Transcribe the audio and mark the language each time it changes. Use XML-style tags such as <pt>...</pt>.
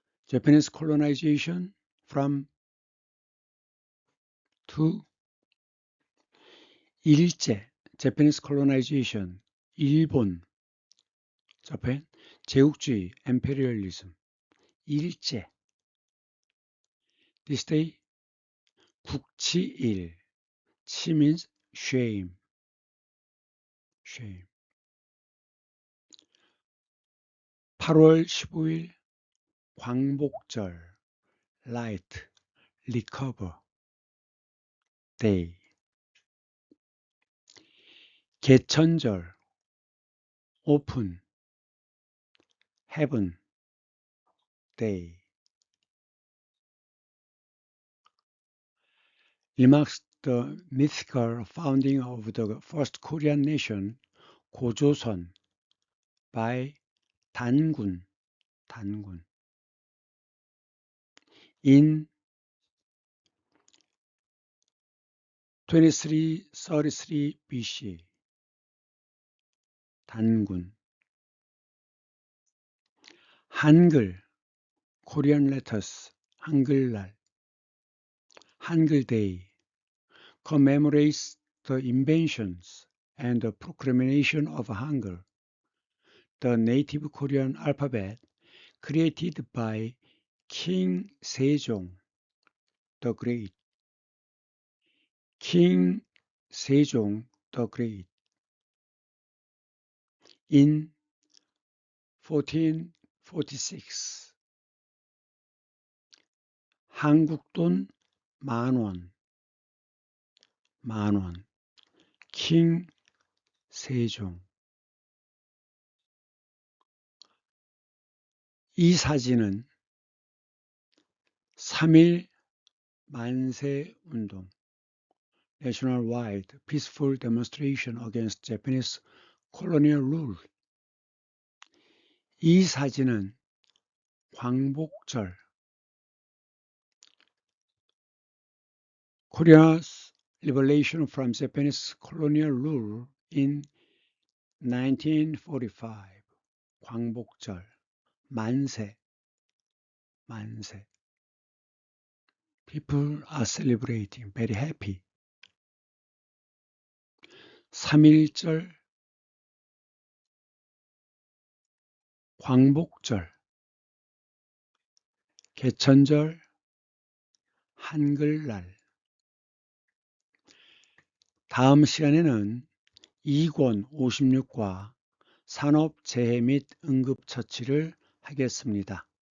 <en>Japanese colonization from to 일제, Japanese colonization, 일본, Japan, 제국주의, imperialism, 일제. This day, 국치일, 치 means shame.</en> <ko>8월 15일 광복절, light, recover day.</ko> <en>개천절, open, heaven day. Remarks the mythical founding of the first Korean nation, 고조선, by 단군. In 2333 BC, 단군. 한글, Korean letters, 한글날, Hangul Day commemorates the inventions and the proclamation of Hangul, the native Korean alphabet created by King Sejong the Great. King Sejong the Great. In 1446,</en> <ko>한국돈 만원,</ko> <en>king 세종.</en> <ko>이 사진은 3.1 만세운동,</ko> <en>nationwide peaceful demonstration against Japanese colonial rule.</en> <ko>이 사진은 광복절,</ko> <en>Korea's liberation from Japanese colonial rule in 1945.</en> <ko>광복절, 만세.</ko> <en>People are celebrating, very happy.</en> <ko>3.1절, 광복절, 개천절, 한글날. 다음 시간에는 2권 56과 산업재해 및 응급처치를 하겠습니다.</ko>